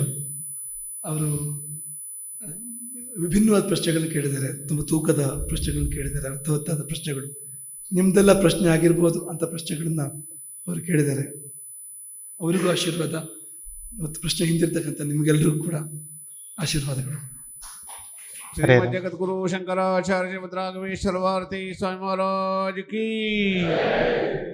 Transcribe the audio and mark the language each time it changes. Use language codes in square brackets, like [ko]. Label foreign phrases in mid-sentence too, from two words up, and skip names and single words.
[kn] ಅವರು ವಿಭಿನ್ನವಾದ ಪ್ರಶ್ನೆಗಳನ್ನು ಕೇಳಿದ್ದಾರೆ, ತುಂಬ ತೂಕದ ಪ್ರಶ್ನೆಗಳನ್ನು ಕೇಳಿದ್ದಾರೆ, ಅರ್ಥವತ್ತಾದ ಪ್ರಶ್ನೆಗಳು. ನಿಮ್ಮದೆಲ್ಲ ಪ್ರಶ್ನೆ ಆಗಿರ್ಬೋದು ಅಂತ ಪ್ರಶ್ನೆಗಳನ್ನು ಅವರು ಕೇಳಿದ್ದಾರೆ. ಅವರಿಗೂ ಆಶೀರ್ವಾದ ಮತ್ತು ಪ್ರಶ್ನೆ ಹಿಂದಿರ್ತಕ್ಕಂಥ ನಿಮಗೆಲ್ಲರಿಗೂ ಕೂಡ ಆಶೀರ್ವಾದಗಳು. [hi] श्रीमद् जगद्गुरु शंकराचार्य भद्रागमेश्वर भारती स्वामी महाराज की